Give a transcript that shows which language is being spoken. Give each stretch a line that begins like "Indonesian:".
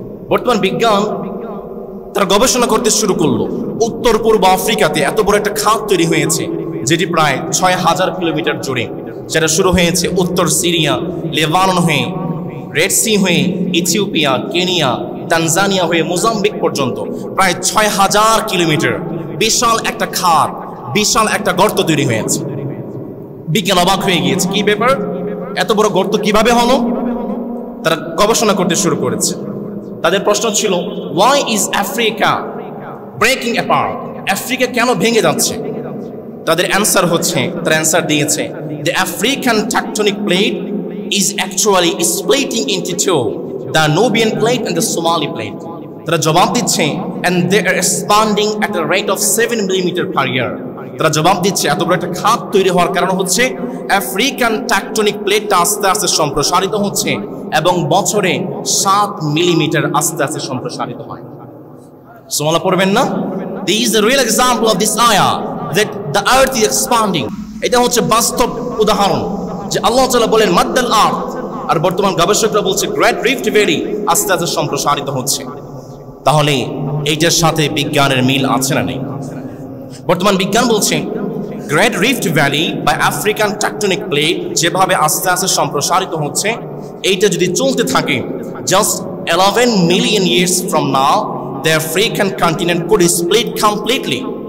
Bangla: বর্তমান বিজ্ঞান তারা গবেষণা করতে শুরু করলো উত্তর পূর্ব আফ্রিকাতে এত বড় একটা খাত তৈরি হয়েছে যেটি প্রায় 6000 কিলোমিটার জুড়ে, সেটা শুরু হয়েছে উত্তর সিরিয়া, লেবানন হয়ে, রেড সি হয়ে, ইথিওপিয়া, কেনিয়া, তানজানিয়া হয়ে মোজাম্বিক পর্যন্ত প্রায় 6000 কিলোমিটার বিশাল একটা খাত, বিশাল একটা গর্ত তৈরি হয়েছে। বিজ্ঞান অবাক হয়ে গিয়েছে, কি ব্যাপার, এত বড় গর্ত কিভাবে হলো? তারা গবেষণা করতে শুরু করেছে। তাদের প্রশ্ন ছিল
English: why is Africa breaking apart?
Bangla: Africa কেন ভেঙে যাচ্ছে? তাদের অ্যান্সার হচ্ছে, তারা অ্যান্সার দিয়েছে
English: the African tectonic plate is actually splitting into two, the Nubian plate and the Somali plate.
Bangla: তারা জবাব দিচ্ছে
English: and they are expanding at a rate of 7 millimeter per year.
Bangla: তারা জবাব দিচ্ছে এত বড় একটা খাত তৈরি হওয়ার কারণ হচ্ছে আফ্রিকান টেকটনিক প্লেটটা আস্তে আস্তে সম্প্রসারিত হচ্ছে এবং বছরে 7 মিলিমিটার আস্তে আস্তে সম্প্রসারিত হয়। সুবহানাল্লাহ পড়বেন না?
English: This is the real example of this ayah that the earth is expanding.
Bangla: এটা হচ্ছে বাস্তব উদাহরণ যে আল্লাহ তাআলা বলেন মাদ্দাল আরদ, আর বর্তমান গবেষকরা বলছে গ্রেট রিফট ভ্যালি আস্তে আস্তে সম্প্রসারিত হচ্ছে। তাহলে এইটার সাথে বিজ্ঞানের মিল আছে না নেই? বর্তমান বিজ্ঞান বলছে গ্রেট রিফট ভ্যালি বা আফ্রিকান টেকটনিক প্লেট যেভাবে আস্তে আস্তে সম্প্রসারিত হচ্ছে, এইটা যদি চলতে থাকে
English: Just 11 million years from now the African continent could split completely.